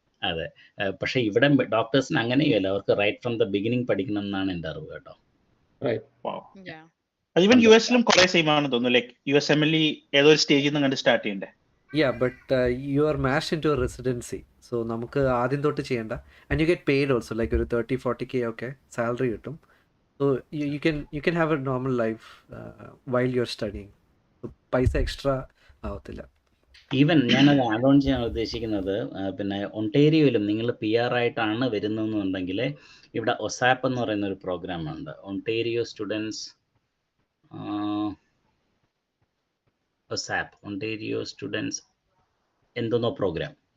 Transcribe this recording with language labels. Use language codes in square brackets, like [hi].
[ml] അതെ. പക്ഷെ ഇവിടെ ഡോക്ടേഴ്സിന് അങ്ങനെയല്ല, അവർക്ക് [en] right from the beginning [ml] പഠിക്കണം എന്നാണ് എൻ്റെ അറിവ് കേട്ടോ. [en] Right. Wow. Yeah. [ml] അത് ഈവൻ യു [en] Wonderful. [ml] എസിലും കുറെ സെയിം ആണെന്ന് തോന്നുന്നു. ലൈക്ക് USMLE ഏതോ ഒരു സ്റ്റേജിൽ നിന്ന് കണ്ട് സ്റ്റാർട്ട് ചെയ്യണ്ടേ? [en] Yeah, but you are mashed into a residency. [ml] So നമുക്ക് ആദ്യം തൊട്ട് ചെയ്യണ്ട. [en] And you get paid also, like [ml] ഒരു 30-40K ഒക്കെ സാലറി കിട്ടും. [en] So you can have a normal life while you're studying. [ml] So പൈസ എക്സ്ട്രാ ആവത്തില്ല. ഈവൻ ഞാനത് ആഡ് ഓൺ ചെയ്യാൻ ഉദ്ദേശിക്കുന്നത് പിന്നെ ഒണ്ടേരിയോയിലും നിങ്ങൾ PR ആയിട്ടാണ് വരുന്നതെന്നുണ്ടെങ്കിൽ ഇവിടെ OSAP എന്ന് പറയുന്ന ഒരു പ്രോഗ്രാം ഉണ്ട്. ഒണ്ടേരിയോ സ്റ്റുഡൻസ് OSAP, ഒണ്ടേരിയോ സ്റ്റുഡൻസ് എന്തോന്നോ പ്രോഗ്രാം.